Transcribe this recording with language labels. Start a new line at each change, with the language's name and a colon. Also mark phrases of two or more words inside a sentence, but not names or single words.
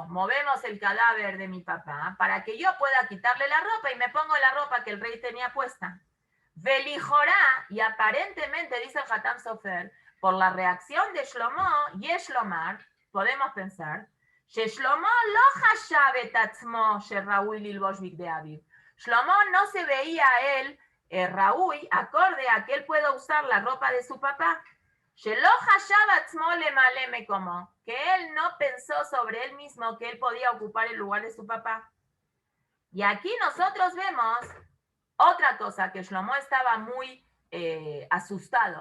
Spanish: Movemos el cadáver de mi papá para que yo pueda quitarle la ropa y me pongo la ropa que el rey tenía puesta. Velijorá, y aparentemente, dice el Hatam Sofer, por la reacción de Shlomo,
Hebrew: יש לומר,
Spanish: podemos pensar,
Hebrew: שלמה לא חשב את עצמו שראוי ללבוש בגדי אביו.
Spanish: Shlomo no se veía a él Raúl, acorde a que él pueda usar la ropa de su papá, que él no pensó sobre él mismo que él podía ocupar el lugar de su papá. Y aquí nosotros vemos otra cosa, que Shlomo estaba muy asustado.